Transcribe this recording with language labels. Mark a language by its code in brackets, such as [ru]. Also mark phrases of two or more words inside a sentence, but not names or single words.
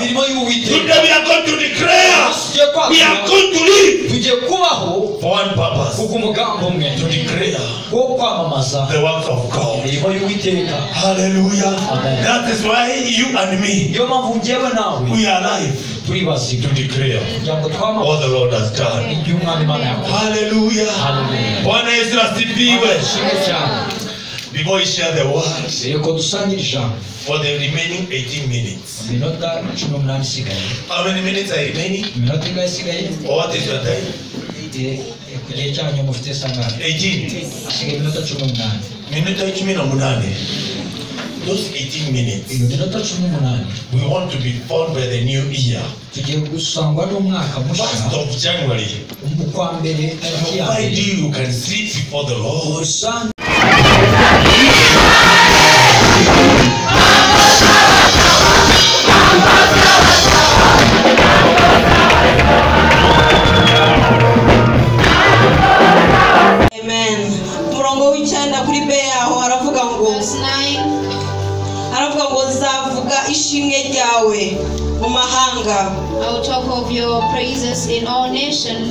[en] Today we are going to declare, we are going to live for one purpose, to declare the works of God. Hallelujah. That is why you and me, we are alive to declare what the Lord has done. [sw] Hallelujah. Bwana Yesu asifiwe. [en] Before we share the word for the remaining 18 minutes. How many minutes are remaining? Or what is your time? 18. Those 18 minutes, we want to be born by the new year. 1st of January. Why do you can sleep before the Lord? Amen. [rw] Murongo w'icyenda kuri be yaho aravuga ngo nzavuga ishimwe ryawe mu mahanga. [en] I will talk of your praises in all nations.